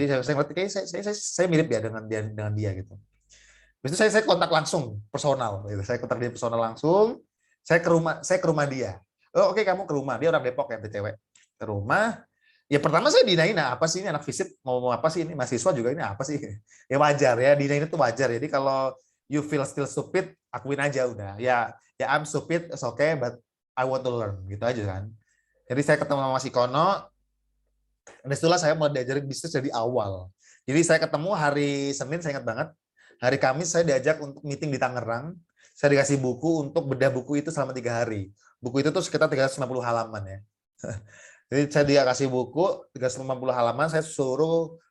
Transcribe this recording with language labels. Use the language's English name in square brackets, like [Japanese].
[Indonesian] Jadi saya ngerti kayak saya mirip ya dengan dia gitu. Terus saya kontak langsung personal gitu. Saya kontak dia personal langsung. Saya ke rumah dia. Oh, oke, kamu ke rumah. Dia orang Depok ya, BTW. Ke rumah. Ya pertama saya dinain, apa sih ini anak visit mau apa sih ini, mahasiswa juga ini apa sih? Ya wajar ya, dinain itu wajar. Jadi kalau [English] you feel still stupid, [Indonesian] akuin aja udah. [English] Ya I'm stupid, it's okay, but I want to learn [Indonesian] gitu aja kan. Jadi saya ketemu sama Mas Ikono. Dan itulah saya mulai diajarin bisnis dari awal. Jadi saya ketemu hari Senin, saya ingat banget. Hari Kamis saya diajak untuk meeting di Tangerang. Saya dikasih buku untuk bedah buku itu selama 3 hari. Buku itu tuh sekitar 350 halaman ya. Jadi saya dikasih buku 350 halaman, saya suruh